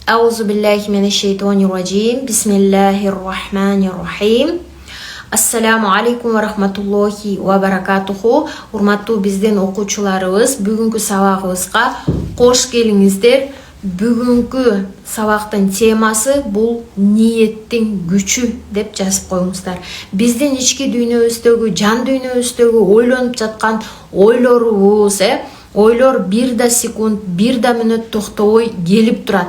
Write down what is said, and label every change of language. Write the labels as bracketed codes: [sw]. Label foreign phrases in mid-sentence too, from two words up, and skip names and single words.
[ar] أعوذ بالله من الشيطان الرجيم. بسم الله الرحمن الرحيم. السلام عليكم ورحمة الله وبركاته. [ky] Урматтуу биздин окуучуларыбыз, бүгүнкү сабагыбызга кош келиңиздер. Бүгүнкү сабактын темасы бул ниеттин күчү деп жазып коюңуздар. Биздин ички дүйнөбүздөгү, жан дүйнөбүздөгү ойлонуп жаткан ойлорубуз, ойлор бир да секунд, бир да мүнөт токтобой келип турат.